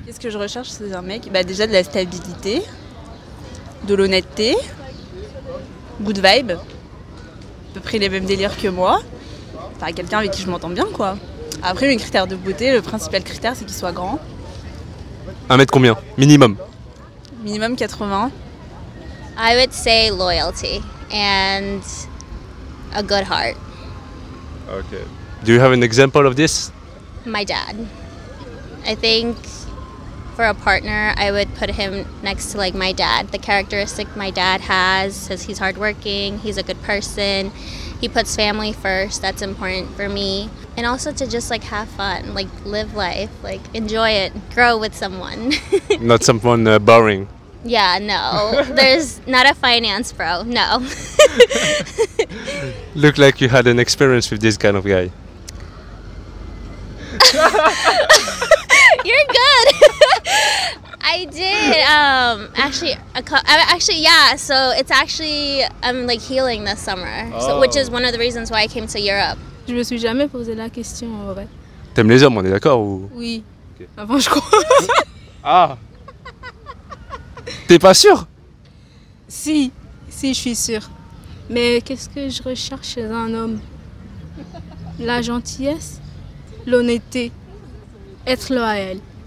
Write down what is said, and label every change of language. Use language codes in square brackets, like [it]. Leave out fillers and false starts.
[fr] Qu'est-ce que je recherche chez un mec? Bah déjà de la stabilité, de l'honnêteté, [en] good vibe, [fr] à peu près les mêmes délires que moi. Enfin, quelqu'un avec qui je m'entends bien, quoi. Après, mes critères de beauté, le principal critère, c'est qu'il soit grand. 1 mètre combien? Minimum. Minimum 80. [en] I would say loyalty and a good heart. Okay. Do you have an example of this? My dad. I think for a partner, I would put him next to like my dad. The characteristic my dad has says he's hardworking, he's a good person, he puts family first, that's important for me. And also to just like have fun, like live life, like enjoy it, grow with someone. Not someone boring. Yeah, no. There's not a finance bro, no. Look like you had an experience with this kind of guy. You're good. I did. Actually, yeah. So it's actually I'm like healing this summer, so, which is one of the reasons why I came to Europe. [fr] Je me suis jamais posé la question en vrai. T'aimes les hommes, on est d'accord ou... Oui. Ok. Avant, je crois. Ah. T'es pas sûr? Si, je suis sûre. Mais qu'est-ce que je recherche chez un homme? La gentillesse, l'honnêteté, être loyal.